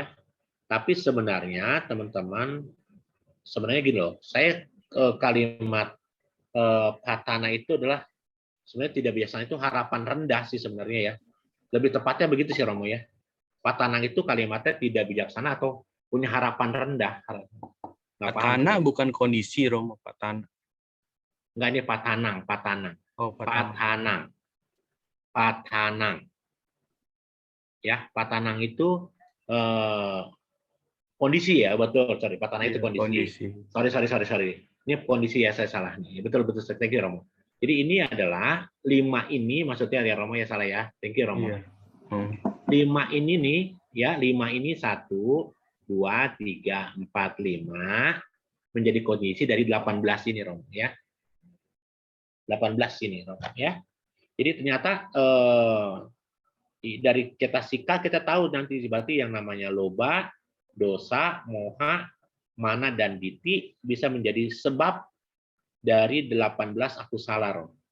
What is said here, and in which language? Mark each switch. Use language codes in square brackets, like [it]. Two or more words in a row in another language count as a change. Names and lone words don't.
[id] Tapi sebenarnya teman-teman, sebenarnya gini loh, saya kalimat patana itu adalah sebenarnya tidak biasanya itu harapan rendah sih sebenarnya ya. Lebih tepatnya begitu sih Romo ya. Patanang itu kalimatnya tidak bijaksana atau punya harapan rendah. Patana bukan kondisi Romo, patana. Enggak, ini patanang. Oh, Patanang. Ya, patanang itu kondisi ya, betul. Sorry, patanang itu kondisi. Sorry. Ini kondisi ya, saya salah nih. Betul [en] thank you [id] Romo. Jadi ini adalah 5 ini maksudnya ya Romo ya, salah ya. [en] Thank you [id] Romo. Iya. 5 ini nih ya, 5 ini 1 2 3 4 5 menjadi kondisi dari 18 ini Romo ya. 18 ini Romo ya. Jadi ternyata dari cetasika kita tahu nanti berarti yang namanya loba, dosa, moha, mana, dan diti bisa menjadi sebab dari 18 aku salah Romo.